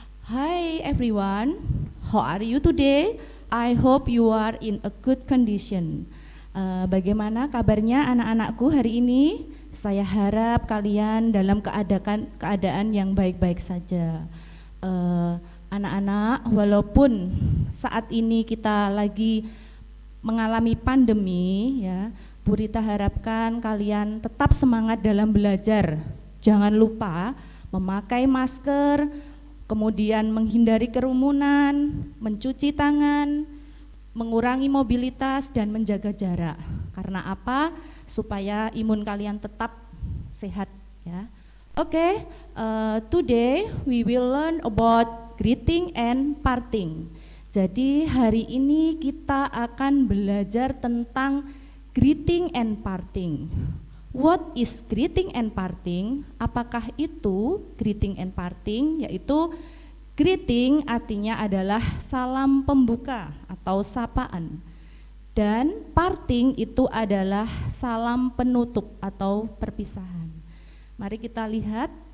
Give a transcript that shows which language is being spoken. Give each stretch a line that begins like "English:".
English: Hi everyone, how are you today? I hope you are in a good condition.
Indonesian: Bagaimana kabarnya anak-anakku hari ini? Saya harap kalian dalam keadaan yang baik-baik saja. Anak-anak, walaupun saat ini kita lagi mengalami pandemi, ya, Bu Rita harapkan kalian tetap semangat dalam belajar. Jangan lupa memakai masker, kemudian menghindari kerumunan, mencuci tangan, mengurangi mobilitas dan menjaga jarak. Karena apa? Supaya imun kalian tetap sehat, ya.
English: Okay, today we will learn about greeting and parting.
Indonesian: Jadi hari ini kita akan belajar tentang greeting and parting.
English: What is greeting and parting?
Indonesian: Apakah itu greeting and parting? Yaitu greeting artinya adalah salam pembuka atau sapaan. Dan parting itu adalah salam penutup atau perpisahan. Mari kita lihat.